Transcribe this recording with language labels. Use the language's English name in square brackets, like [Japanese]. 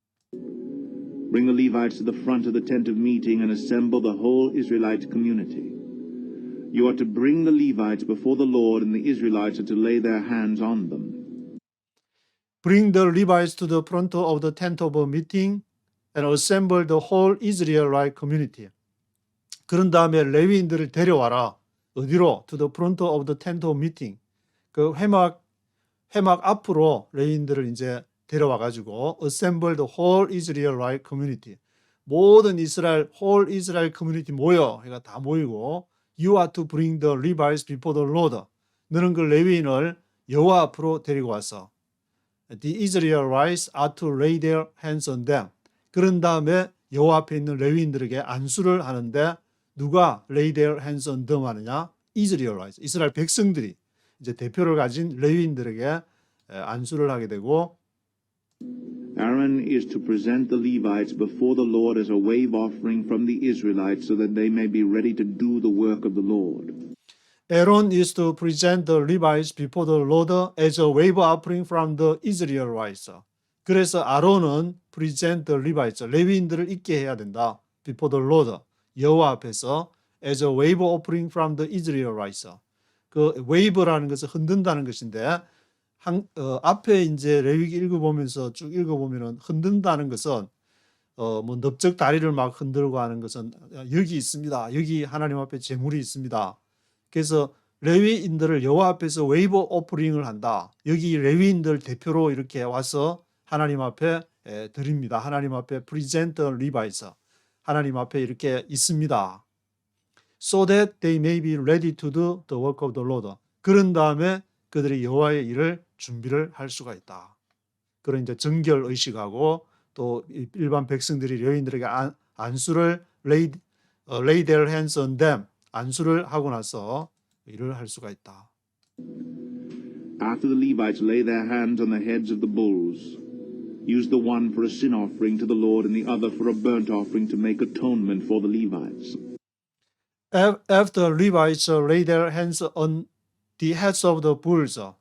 [English] Bring the Levites to the front of the tent of meeting and assemble the whole Israelite community. You are to bring the Levites before the Lord, and the Israelites are to lay their hands on them. Bring the Levites to the front of the tent of meeting and assemble the whole Israelite community. [Korean] 그런 다음에 레위인들을 데려와라. 어디로? [English] To the front of the tent of meeting. [Korean] 그 회막 앞으로 레위인들을 이제 데려와 가지고 [English] assemble the whole Israelite community. [Korean] 모든 이스라엘 [English] whole Israel community [Korean] 모여. 그러니까 다 모이고 [English] you are to bring the Levites before the Lord. [Korean] 너는 그 레위인을 여호와 앞으로 데리고 와서 [English] the Israelites are to lay their hands on them. [Korean] 그런 다음에 여호와 앞에 있는 레위인들에게 안수를 하는데, 누가 [English] lay their hands on them [Korean] 하느냐? Israelites, 이스라엘 백성들이 이제 대표를 가진 레위인들에게 안수를 하게 되고, [English] Aaron is to present the Levites before the Lord as a wave offering from the Israelites so that they may be ready to do the work of the Lord. Aaron is to present the Levites before the Lord as a wave offering from the Israelites. [Korean] 그래서 아론은 [English] present the Levites, [Korean] 레위인들을 있게 해야 된다. [English] Before the Lord, [Korean] 여호와 앞에서 [English] as a wave offering from the Israelites. [Korean] 그 wave라는 것은 흔든다는 것인데, 앞에 이제 레위기 읽어보면서 쭉 읽어보면은 흔든다는 것은 뭐 넓적 다리를 막 흔들고 하는 것은 여기 있습니다. 여기 하나님 앞에 제물이 있습니다. 그래서 레위인들을 여호와 앞에서 웨이브 오프링을 한다. 여기 레위인들 대표로 이렇게 와서 하나님 앞에 드립니다. 하나님 앞에 [English] present Levites, [Korean] 하나님 앞에 이렇게 있습니다. [English] So that they may be ready to do the work of the Lord. [Korean] 그런 다음에 그들이 여호와의 일을 준비를 할 수가 있다. 그런 이제 정결 의식하고 또 일반 백성들이 레위인들에게 안수를 [English] lay their hands on them, [Korean] 안수를 하고 나서 일을 할 수가 있다. [English] After the Levites lay their hands on the heads of the bulls, use the one for a sin offering to the Lord and the other for a burnt offering to make atonement for the Levites. After Levites lay their hands on the heads of the bulls.